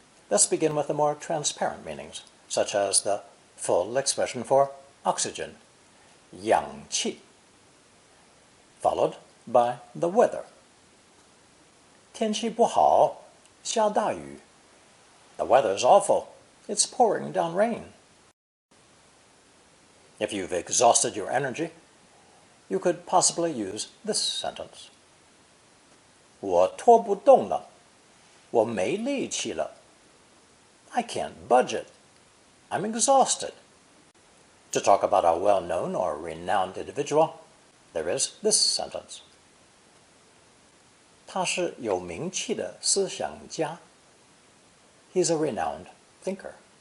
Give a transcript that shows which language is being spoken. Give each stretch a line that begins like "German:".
English: Let's begin with the more transparent meanings, such as the full expression for oxygen, yang qi, followed by the weather.
Chinese: 天气不好，下大雨.
English: The weather's awful. It's pouring down rain. If you've exhausted your energy, you could possibly use this sentence.
Chinese: 我拖不动了，我没力气了.
English: I can't budge it. I'm exhausted. To talk about a well-known or renowned individual, there is this sentence.
Chinese: 他是有名气的思想家.
English: He's a renowned thinker.